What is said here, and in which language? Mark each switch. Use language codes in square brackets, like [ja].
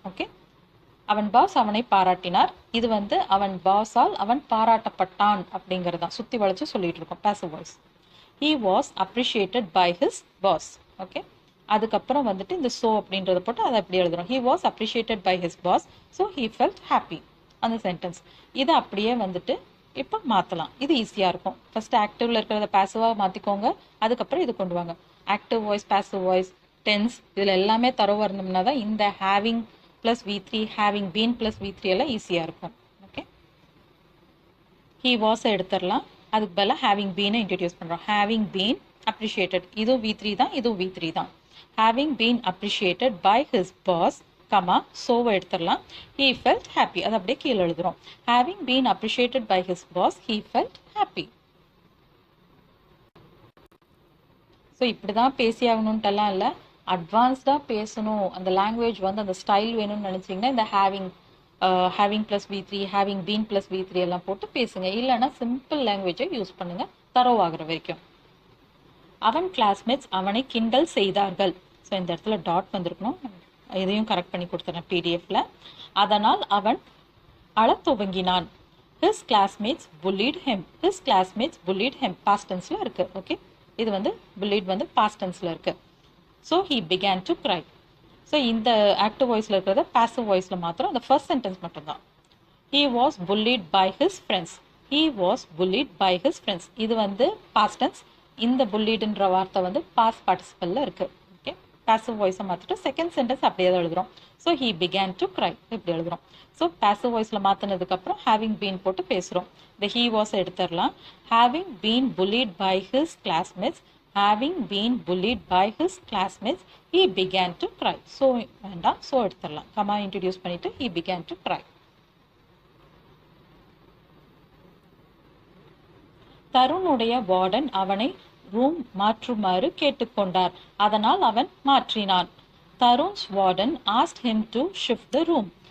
[ta] Okay, அவன் pass அவனை பாராட்டினார். இது வந்து அவன் பாஸால் அவன் பாராட்டப்பட்டான் அப்படிங்கிறது தான் சுற்றி வளைச்சு சொல்லிட்டு இருக்கோம் passive voice. [en] He was appreciated by his boss. [ta] Okay, அதுக்கப்புறம் வந்துட்டு இந்த so அப்படின்றத போட்டு அதை அப்படி எழுதுறோம். [en] He was appreciated by his boss, so he felt happy. [ta] அந்த சென்டென்ஸ் இதை அப்படியே வந்துட்டு இப்போ மாற்றலாம். இது ஈஸியாக இருக்கும். ஃபர்ஸ்ட் ஆக்டிவ்ல இருக்கிறத பாசிவாக மாற்றிக்கோங்க, அதுக்கப்புறம் இது கொண்டு வாங்க. Active voice, passive voice, tense இதில் எல்லாமே தரவு வரணும்னா தான் இந்த having plus V3, having been plus V3 எல்லாம் ஈஸியாக இருக்கும். ஓகே, [en] he was [ta] எடுத்துடலாம். அதுக்கு பதிலாக ஹேவிங் பீனை இன்ட்ரடியூஸ் பண்ணுறோம். ஹேவிங் பீன் அப்ரிஷியேட்டட், இதுவும் V3 தான், இதுவும் V3 தான். Having been appreciated by his pass, comma சோவை எடுத்துடலாம். [en] He felt happy, [ta] அது அப்படியே கீழே எழுதுறோம். [en] Having been appreciated by his boss, he felt happy. [ta] So இப்படி தான் பேசி ஆகணுன்ட்டெல்லாம் இல்லை, அட்வான்ஸ்டாக பேசணும், அந்த லாங்குவேஜ் வந்து அந்த ஸ்டைல் வேணும்னு நினச்சிங்கன்னா இந்த having plus V3, having been plus V3 எல்லாம் போட்டு பேசுங்க. இல்லைன்னா சிம்பிள் லாங்குவேஜை யூஸ் பண்ணுங்க தரோவாகிற வரைக்கும். அவன் கிளாஸ்மேட்ஸ் அவனை கிண்டல் செய்தார்கள். ஸோ இந்த இடத்துல டாட் வந்திருக்கணும், இதையும் கரெக்ட் பண்ணி கொடுத்துறேன் PDFல. அதனால் அவன் அழத் துவங்கினான். [en] His classmates bullied him. His classmates bullied him. [ta] Past tenseல இருக்கு. ஓகே, இது வந்து bullied வந்து past tenseல இருக்கு. [en] So he began to cry. [ta] So இந்த ஆக்டிவ் வாய்ஸ்ல இருக்கிறத பாசிவ் வாய்ஸ்ல மாத்திரம் அந்த ஃபர்ஸ்ட் சென்டென்ஸ் மட்டும்தான். [en] He was bullied by his friends. He was bullied by his friends. [ta] இது வந்து past tense. இந்த bulliedன்ற வார்த்தை வந்து past participleல இருக்கு. ஓகே, பாசிவ் வாய்ஸை மாற்றிட்டு செகண்ட் சென்டென்ஸ் அப்படியே தான் எழுதுறோம். So [en] he began to cry [ta] இப்படி எழுதுறோம். ஸோ பாசிவ் வாய்ஸில் மாற்றினதுக்கப்புறம் ஹேவிங் பீன் போட்டு பேசுகிறோம். இந்த [en] he was [ta] எடுத்துடலாம். [en] having been bullied by his classmates, having been bullied by his classmates, he began to cry. [ta] So வேண்டாம், ஸோ எடுத்துடலாம். கமா இன்ட்ரடியூஸ் பண்ணிட்டு [en] he began to cry. [ta] தருணுடைய warden அவனை room மாற்றுமாறு கேட்டுக்கொண்டார். அதனால் அவன் மாற்றினான். [en] Tarun's warden asked him to shift the room.